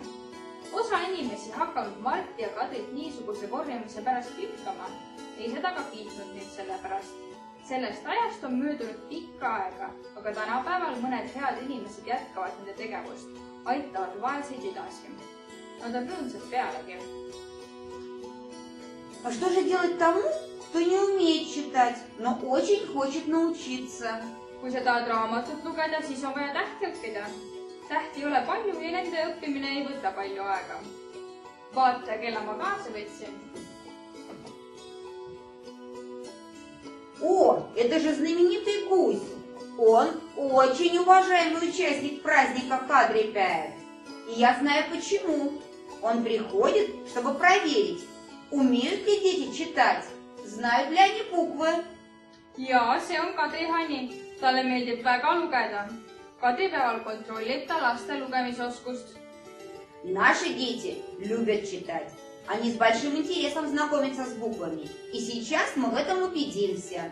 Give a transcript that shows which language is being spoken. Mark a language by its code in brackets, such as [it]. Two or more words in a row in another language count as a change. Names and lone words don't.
[et] Osa inimesi hakanud Mart ja Kadrit niisuguse korjamise pärast kitkama, ei seda ka kiitnud nüüd selle pärast. Sellest ajast on möödunud pikka aega, aga tänapäeval mõned head inimesed jätkavad nende tegevust, aitavad vaeseid edasi. Nad on rõõmsad pealegi. [ru] А что же делать тому, кто не умеет читать, но очень хочет научиться? [et] Kui sa tahad raamatut lugeda, siis on vaja tähti õppida. Tähti ei ole palju ja nende õppimine ei võta palju aega. Vaata, kella ma kaasa võtsin. [ru] О, это же знаменитый гусь. Он очень уважаемый участник праздника Kadripäev. И я знаю почему. Он приходит, чтобы проверить, умеют ли дети читать, Знают ли они буквы? [et] ja see on Kadri Hani. Talle meeldib väga lugeda. Kadripäeval kontrollib ta laste lugemisoskust. [ru] Наши дети любят читать. Они с большим интересом знакомятся с буквами. И сейчас мы в этом убедимся.